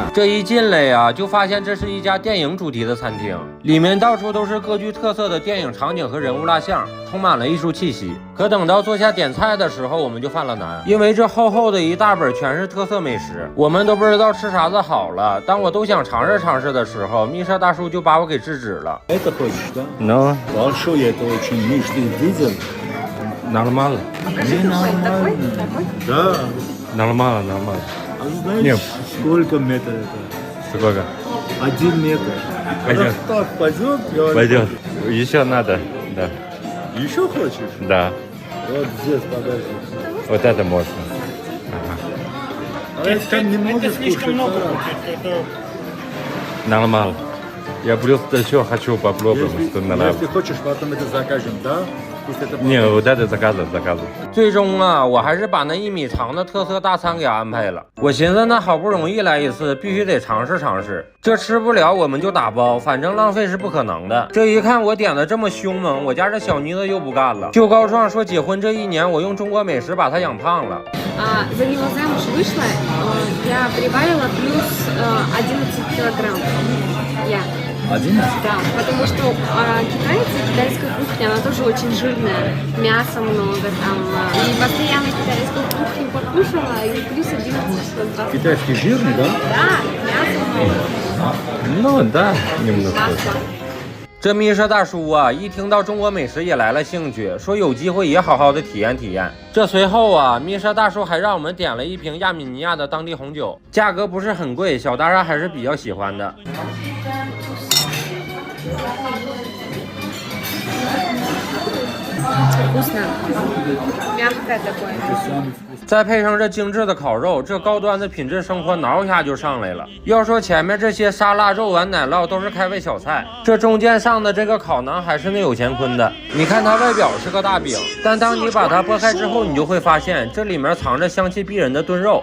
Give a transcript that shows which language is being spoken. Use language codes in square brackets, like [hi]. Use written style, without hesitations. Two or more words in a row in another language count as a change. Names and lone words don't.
[zh] 这一进来呀，就发现这是一家电影主题的餐厅，里面到处都是各具特色的电影场景和人物蜡像，充满了艺术气息。可等到坐下点菜的时候，我们就犯了难，因为这厚厚的一大本全是特色美食，我们都不知道吃啥子好了。当我都想尝试尝试的时候，米莎大叔就把我给制止了。 [ru] Это хочешь, да? No, Большой это очень. Миш, ты видел? нормально. Не нормально. Да. Нормально, нормально. А знаешь, Нет. сколько метров это? Сколько? 1 метр. Пойдет. Так, пойдет? Пойдет. Еще надо. Да. Еще хочешь? Да. Вот здесь, подожди. Вот это можно. А это не можешь кушать, да? Нормально. Я просто еще хочу попробовать, что Если нравится. хочешь, потом это закажем, да? Пусть это Не, вот это заказывай. [zh] 最终啊，我还是把那1米长的特色大餐给安排了。我寻思，那好不容易来一次，必须得尝试尝试。这吃不了我们就打包，反正浪费是不可能的。这一看我点的这么凶猛，我家这小妮子又不干了，就告状说结婚这1年我用中国美食把她养胖了。 [ru] За него замуж вышла, я прибавила плюс 11 килограмм. Я. 11? Да, потому что китайская кухня, она тоже очень жирная, мяса много там, и постоянно китайскую кухню покушала, и плюс 11 килограмм. Китайский жирный, да? Да, мяса много, Ну да, немножко. масло. [zh] 这米莎大叔啊，一听到中国美食也来了兴趣，说有机会也好好的体验体验。这随后啊，米莎大叔还让我们点了一瓶亚美尼亚的当地红酒，价格不是很贵，小大鲨还是比较喜欢的。 [ru] Вкусно, мягкое такое. [zh] 再配上这精致的烤肉，这高端的品质生活挠一下就上来了。要说前面这些沙拉、肉丸、奶酪都是开胃小菜，这中间上的这个烤馕还是那有乾坤的。你看它外表是个大饼，但当你把它剥开之后，你就会发现这里面藏着香气逼人的炖肉。